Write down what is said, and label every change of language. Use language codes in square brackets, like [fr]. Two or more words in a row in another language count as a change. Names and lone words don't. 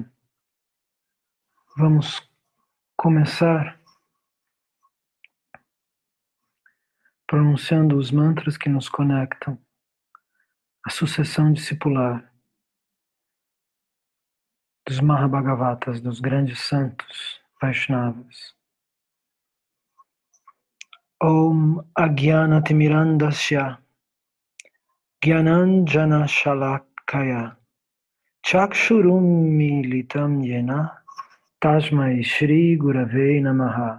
[pt] Vamos começar pronunciando os mantras que nos conectam à sucessão discipular dos Mahabhagavatas, dos grandes santos Vaishnavas. [sa] ॐ अज्ञानतिमिरान्धस्य ज्ञानाञ्जन शलाकया चक्षुरुन् मीलितं येन तस्मै श्री गुरवे नमः.